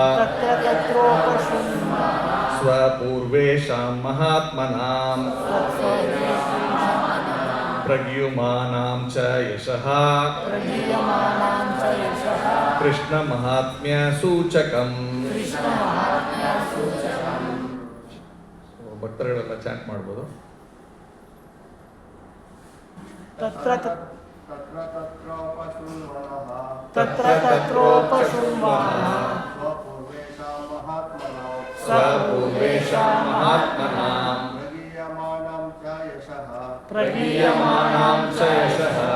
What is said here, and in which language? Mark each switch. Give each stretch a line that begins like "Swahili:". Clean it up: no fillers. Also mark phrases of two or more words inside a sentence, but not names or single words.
Sanskrit: स्वपूर्वेषां महात्मनां प्रगीयमानं च यशः कृष्ण महात्म्य सूचकं
Kannada: ಭಕ್ತರುಗಳೆಲ್ಲ ಚಾಟ್ ಮಾಡ್ಬೋದು.
Sanskrit: स्वपूर्वेषां महात्मनां प्रगीयमानं च यशः